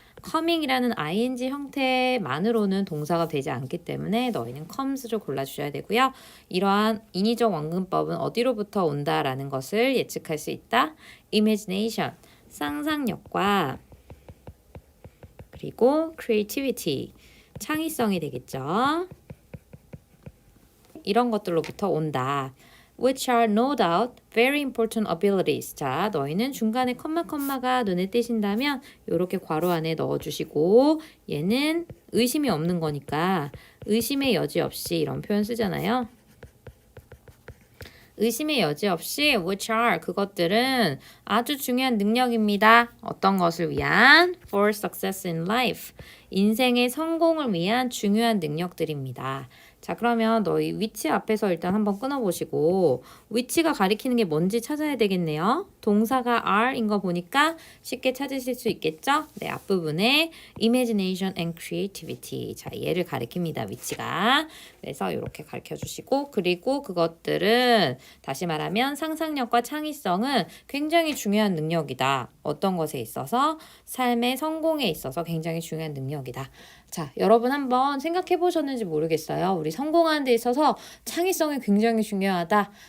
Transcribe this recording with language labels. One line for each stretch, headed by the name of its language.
Korean: coming이라는 ing 형태만으로는 동사가 되지 않기 때문에 너희는 comes를 골라주셔야 되고요. 이러한 인위적 원근법은 어디로부터 온다라는 것을 예측할 수 있다.
English: imagination.
Korean: 상상력과 그리고 creativity, 창의성이 되겠죠. 이런 것들로부터 온다.
English: Which are no doubt very important abilities.
Korean: 자, 너희는 중간에 컴마가 눈에 띄신다면 이렇게 괄호 안에 넣어주시고 얘는 의심이 없는 거니까 의심의 여지 없이 이런 표현 쓰잖아요. 의심의 여지 없이
English: which are
Korean: 그것들은 아주 중요한 능력입니다. 어떤 것을 위한?
English: For success in life.
Korean: 인생의 성공을 위한 중요한 능력들입니다. 자, 그러면 너희 위치 앞에서 일단 한번 끊어보시고 위치가 가리키는 게 뭔지 찾아야 되겠네요. 동사가 are인 거 보니까 쉽게 찾으실 수 있겠죠? 네, 앞부분에
English: imagination and creativity.
Korean: 자, 얘를 가리킵니다. 위치가. 그래서 이렇게 가르쳐주시고 그리고 그것들은 다시 말하면 상상력과 창의성은 굉장히 중요한 능력이다. 어떤 것에 있어서? 삶의 성공에 있어서 굉장히 중요한 능력이다. 자, 여러분 한번 생각해 보셨는지 모르겠어요. 우리 성공하는 데 있어서 창의성이 굉장히 중요하다.